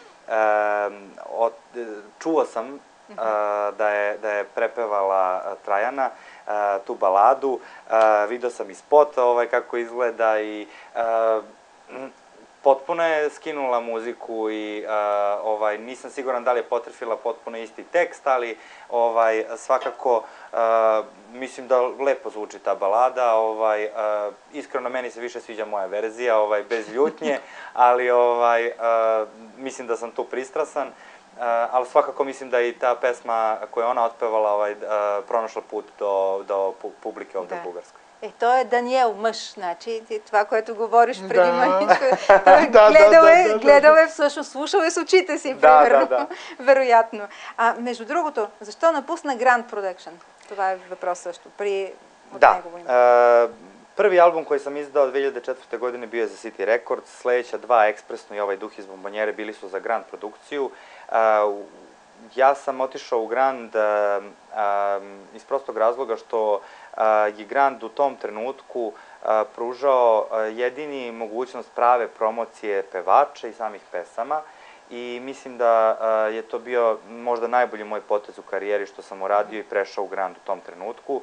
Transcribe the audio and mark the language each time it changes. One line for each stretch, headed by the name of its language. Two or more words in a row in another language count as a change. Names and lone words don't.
Serbian: Čuo sam da je prepevala Trajana tu baladu, vidio sam i spot kako izgleda i potpuno je skinula muziku i nisam siguran da li je potrefila potpuno isti tekst, ali svakako mislim da lepo zvuči ta balada. Iskreno meni se više sviđa moja verzija, bez ljutnje, ali mislim da sam tu pristrasan. Ali svakako mislim da i ta pesma koju je ona otpevala pronašla put do publike ovde u Bugarskoj.
Bulgarian: Той е Даниел мъж, значи това, което говориш преди мъничко. Той гледал е всъщност, слушал е с очите си, примерно. Вероятно. Между другото, защо напусна Grand Production? Това е въпрос също.
Serbian: Prvi album koji sam izdao 2004. godine bio je za City Records, sledeća dva, Ekspresno i ovaj Duh iz bombonjere, bili su za Grand produkciju. Ja sam otišao u Grand iz prostog razloga što je Grand u tom trenutku pružao jedini mogućnost prave promocije pevača i samih pesama i mislim da je to bio možda najbolji moj potez u karijeri što sam uradio i prešao u Grand u tom trenutku.